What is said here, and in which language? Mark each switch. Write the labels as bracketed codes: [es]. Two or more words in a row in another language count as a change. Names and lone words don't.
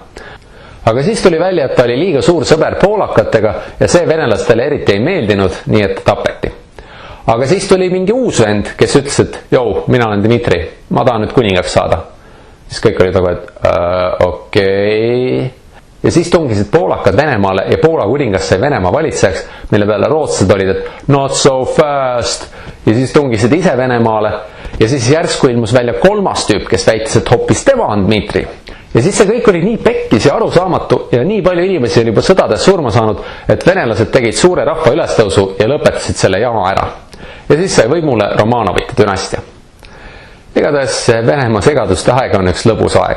[et] Aga siis tuli välja, et ta oli liiga suur sõber poolakatega ja see venelastele eriti ei meeldinud, nii et tapeti. Aga siis tuli mingi uus vend, kes ütles, et mina olen Dmitri, ma tahan nüüd kuningaks saada. siis kõik olid nagu, et okei. Ja siis tungisid poolakad Venemaale ja Poola kuningas sai Venemaa valitsejaks, mille peale rootslased olid, et [en] not so fast. [et] Ja siis tungisid ise Venemaale ja siis järsku ilmus välja kolmas tüüp, kes väitis, et hoopis tema on Dmitri. Ja siis see kõik oli nii pekkis ja arusaamatu ja nii palju inimesi oli juba sõdades surma saanud, et venelased tegid suure rahva ülestõusu ja lõpetasid selle jama ära. Ja siis sai võimule Romanovite dünastia. Igatahes Venemaa segaduste aeg on üks lõbus aeg.